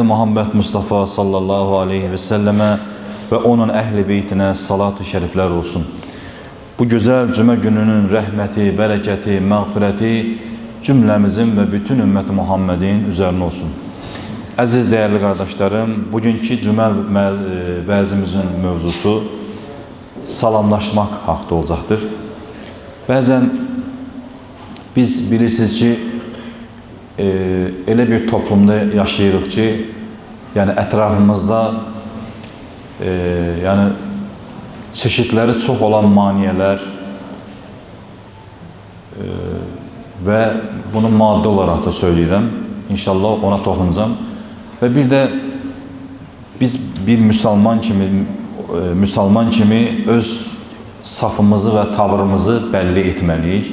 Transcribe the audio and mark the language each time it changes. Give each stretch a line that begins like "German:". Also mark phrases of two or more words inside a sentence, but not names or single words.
Turkish: Muhammed Mustafa
Arabic: صلى الله عليه وسلم
Turkish: ve onun ehli beytine salat-ı şerifler olsun. Bu güzel cuma gününün rahmeti, bereketi, mağfireti cümlemizin ve bütün ümmet Muhammed'in üzerine olsun. Aziz değerli kardeşlerim, bugünkü cuma vaazimizin mevzusu salamlaşmak
Azerbaijani: haqqında olacaqdır. Bəzən biz bilirsiniz ki, elə bir toplumda yaşayırıq ki, yani ətrafımızda yani çeşitleri çox olan maniyələr ve bunu maddi olarak da söyləyirəm. İnşallah ona toxunacağım. Ve bir de biz bir Müslüman kimi öz safımızı ve tavrımızı belli etmeliyiz.